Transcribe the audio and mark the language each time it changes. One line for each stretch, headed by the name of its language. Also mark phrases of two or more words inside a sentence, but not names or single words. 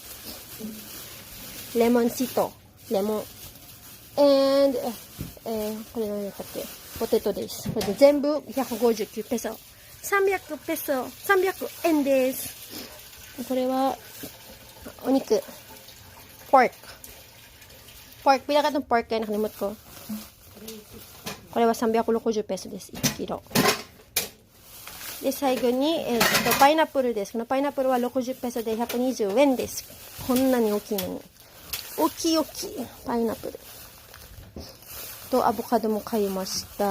Japanese: レモンシート。レモン。これ何だったっけ？ポテトです。これで全部159ペソ。300ペソ、300円です。これは、お肉。
Cebuano: pork。pila ka itong pork kaya nakalimot ko.
Japanese: これは360ペソです。1キロ。で、最後に、パイナップルです。このパイナップルは60ペソで120円です。こんなに大きいのに。大きいパイナップル。と、アボカドも買いました。